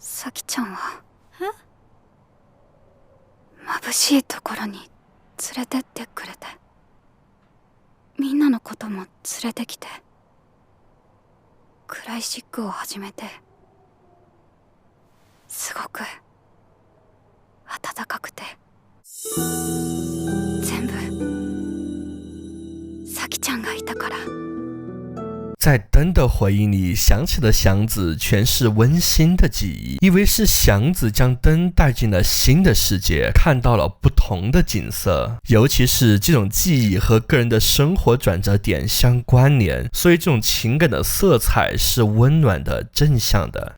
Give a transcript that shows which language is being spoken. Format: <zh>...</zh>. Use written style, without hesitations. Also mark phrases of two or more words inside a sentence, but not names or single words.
<ja>さきちゃんは眩しいところに連れてってくれて、みんなのことも連れてきて、クライシックを始めて、すごく温かくて、全部さきちゃんがいたから。</ja> <zh>在灯的回忆里想起的祥子全是温馨的记忆，因为是祥子将灯带进了新的世界，看到了不同的景色，尤其是这种记忆和个人的生活转折点相关联，所以这种情感的色彩是温暖的、正向的。</zh>